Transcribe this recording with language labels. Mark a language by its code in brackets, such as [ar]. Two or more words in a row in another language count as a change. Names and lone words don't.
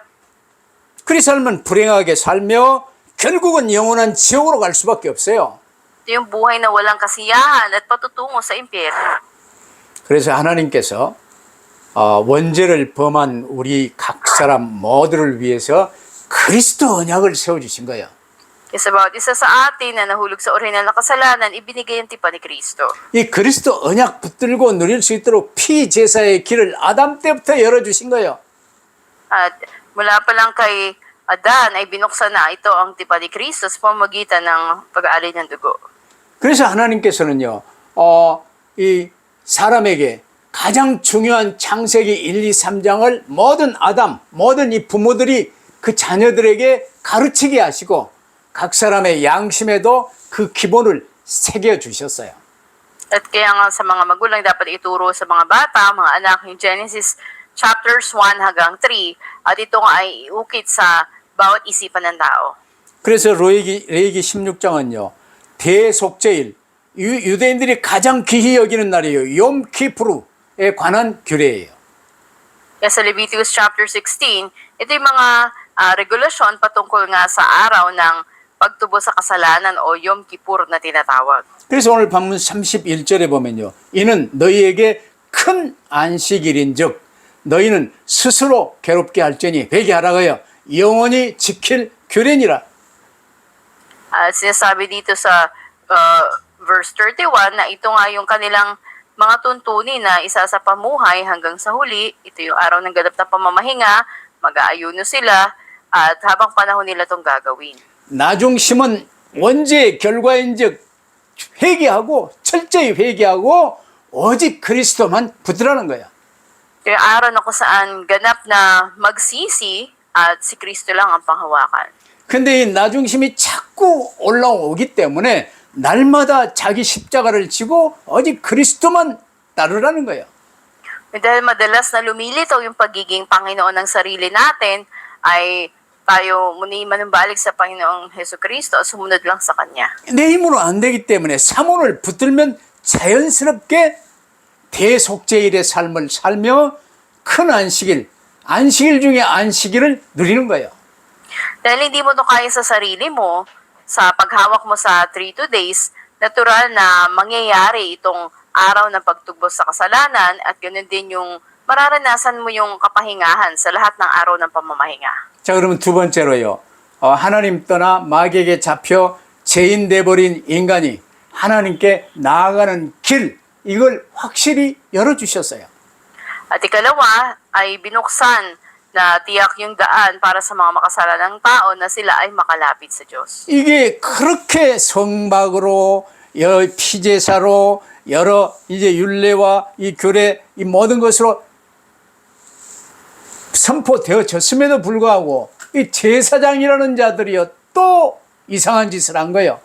[ko] 그리 살면 불행하게 살며 결국은 영원한 지옥으로 갈 수밖에 없어요. [tl] Ito yung buhay na walang kasiyahan at patutungo sa impyerno. [ko] 그래서 하나님께서 원죄를 범한 우리 각 사람 모두를 위해서 그리스도 언약을 세워주신 거예요. [tl] Kasi bawat isa sa atin na nahulog sa orihinal na kasalanan, ibinigay ang tipan ni Kristo. [ko] 이 그리스도 언약 붙들고 누릴 수 있도록 피제사의 길을 아담 때부터 열어주신 거예요. [tl] At mula pa lang kay Adan ay binuksan na ito ang tipan ni Kristo sa pamamagitan ng pag-aalay ng dugo. [ko] 그래서 하나님께서는요, 이 사람에게 가장 중요한 창세기 1, 2, 3장을 모든 아담, 모든 이 부모들이 그 자녀들에게 가르치게 하시고 각 사람의 양심에도 그 기본을 새겨 주셨어요. [tl] At kaya nga sa mga magulang dapat ituro sa mga bata, mga anak, yung Genesis chapters 1 hanggang 3, at ito nga ay iukit sa bawat isipan ng tao. [ko] 그래서 레위기 16장은요, 대속죄일, 유대인들이 가장 귀히 여기는 날이에요. 욤키푸르에 관한 규례예요. [tl] Kaya sa Leviticus chapter 16, ito yung mga regulasyon patungkol nga sa araw ng pagtubo sa kasalanan o Yom Kippur na tinatawag. [ko] 그래서 오늘 본문 31절에 보면요, 이는 너희에게 큰 안식일인 즉 너희는 스스로 괴롭게 할지니 회개하라 하여 영원히 지킬 규례니라. [tl] Sinasabi dito sa verse 31 na ito nga yung kanilang mga tuntunin na isa sa pamuhay hanggang sa huli. Ito yung araw ng ganap na pamamahinga, mag-aayuno sila, at habang panahon nila itong gagawin. [ko] 나중심은 원죄의 결과인즉 회개하고 철저히 회개하고 오직 그리스도만 붙들라는 거야. [tl] Ito yung araw na kung saan ganap na magsisi at si Kristo lang ang panghawakan. [ko] 근데 이 나중심이 자꾸 올라오기 때문에 날마다 자기 십자가를 지고 오직 그리스도만 따르라는 거예요. [tl] Dahil madalas na lumilitaw yung pagiging Panginoon ng sarili natin, ay tayo muni manumbalik sa Panginoong Hesukristo at sumunod lang sa Kanya. [ko] 내 힘으로 안 되기 때문에 사모를 붙들면 자연스럽게 대속죄일의 삶을 살며 큰 안식일, 안식일 중에 안식일을 누리는 거예요. [tl] Dahil hindi mo to kaya sa sarili mo, sa paghawak mo sa 3 days, natural na mangyayari itong araw ng pagtubos sa kasalanan at ganoon din yung mararanasan mo yung kapahingahan sa lahat ng araw ng pamamahinga. [ko] 자, 그러면 두 번째로요. 하나님 떠나 마귀에게 잡혀 죄인 돼버린 인간이 하나님께 나아가는 길, 이걸 확실히 열어주셨어요. [tl] At ikalawa ay binuksan na tiyak yung daan para sa mga makasalanang tao na sila ay makalapit sa Diyos. [ko] 이게 그렇게 성막으로, 피제사로, 여러 이제 율례와 이 규례, 이 모든 것으로 선포되어졌음에도 불구하고 이 제사장이라는 자들이요 또 이상한 짓을 한 거예요.